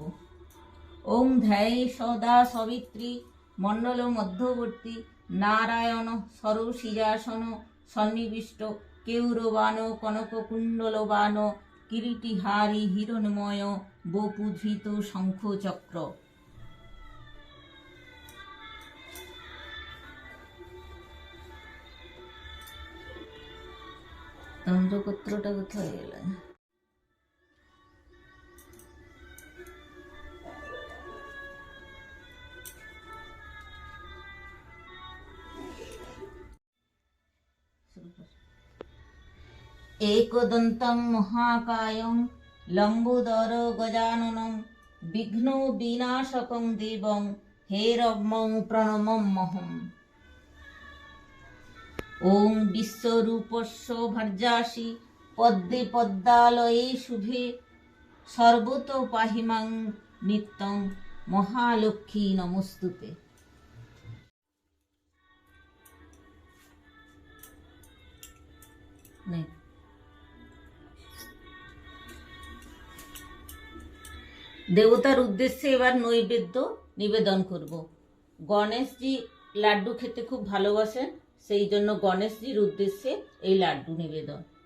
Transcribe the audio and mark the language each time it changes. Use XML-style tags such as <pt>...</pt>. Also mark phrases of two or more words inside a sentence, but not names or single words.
<sa>ওং ধ্যায়ে সদা সবিত্রী মণ্ডল মধ্যবর্তী নারায়ণ সরসিজাসন সন্নিবিষ্ট কেউরবান কনককুণ্ডলবান কিরীটিহারি হিরণময় বপুধৃত শঙ্খচক্র।</sa> <bn>তন্ত্রপত্রটা কোথায় গেল?</bn> <sa>एकदन्तं महाकायं लम्बोदर गजाननं विघ्नो विनाशकं देवं हेरम्मं प्रणमम्महम्। ओं विश्वरूपस्य भर्जासि पद्मे पद्मालये शुभे सर्वतो पाहि मां नित्यं महालक्ष्मी नमस्तुते।</sa> <bn>দেবতার উদ্দেশ্যে এবার নৈবেদ্য নিবেদন করব। গণেশজি লাড্ডু খেতে খুব ভালোবাসেন, সেই জন্য গণেশজির উদ্দেশ্যে এই লাড্ডু নিবেদন।</bn>